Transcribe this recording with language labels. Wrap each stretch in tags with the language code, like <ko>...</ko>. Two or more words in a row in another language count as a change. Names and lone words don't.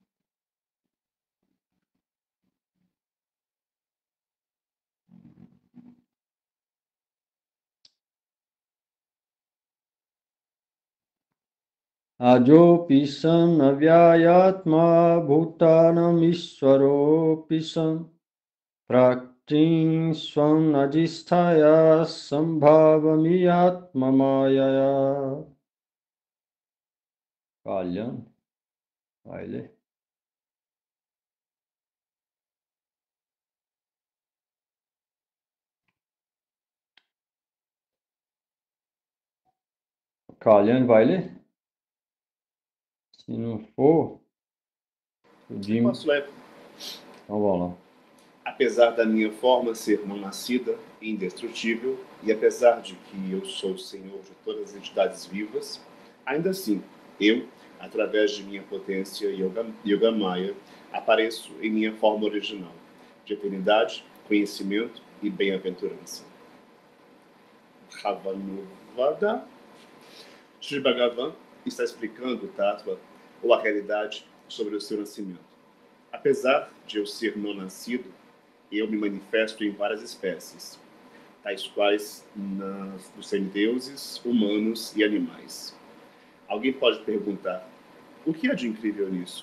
<sa>अजोऽपि सन् अव्ययात्मा भूतानाम् ईश्वरोऽपि सन् प्रकृतिं स्वाम् अधिष्ठाय सम्भवाम्यात्म मायया.</sa> <pt>Kalyan, vai ler. Kalyan, vai ler? Se não for, o Jim... Posso ler? Então vamos lá. Apesar da minha forma ser não nascida e indestrutível, e apesar de que eu sou o Senhor de todas as entidades vivas, ainda assim, eu, através de minha potência Yoga Maya, apareço em minha forma original, de eternidade, conhecimento e bem-aventurança. Bhavanuvada. Sri Bhagavan está explicando o Tattva, ou a realidade, sobre o seu nascimento. Apesar de eu ser não nascido, eu me manifesto em várias espécies, tais quais dos semideuses, humanos e animais. Alguém pode perguntar, o que há de incrível nisso?</pt>